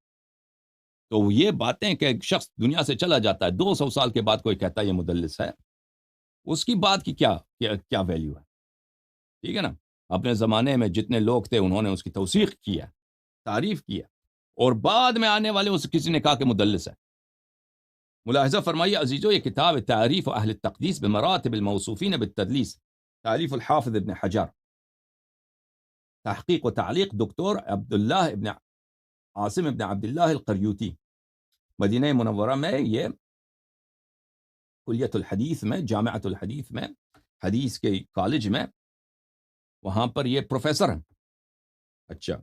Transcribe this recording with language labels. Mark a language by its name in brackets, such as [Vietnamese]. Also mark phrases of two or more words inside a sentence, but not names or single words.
[Urdu] تو یہ باتیں کہ ایک شخص دنیا سے چلا جاتا ہے 200 سال کے بعد کوئی کہتا ہے یہ مدلس ہے، اس کی بات کی کیا ویلیو ہے؟ ٹھیک ہے نا؟ اپنے زمانے میں جتنے لوگ تھے انہوں نے اس کی توثیق کیا، تعریف کیا، اور بعد میں آنے والے اس کسی نے کہا کہ مدلس ہے۔ ملاحظہ فرمائیے عزیزو، یہ کتاب [Arabic] تعریف اہل التقدیس بمراتب الموصوفین بالتدلیس، تعریف الحافظ [Urdu] ابن حجر، [Arabic] تحقیق و تعلیق دکتور [Urdu] عبداللہ ابن عاصم ابن عبداللہ القریوطی، مدینہ منورہ میں، یہ کلیت الحدیث میں، جامعۃ الحدیث میں، حدیث کے کالج میں، وہاں پر یہ پروفیسر ہیں۔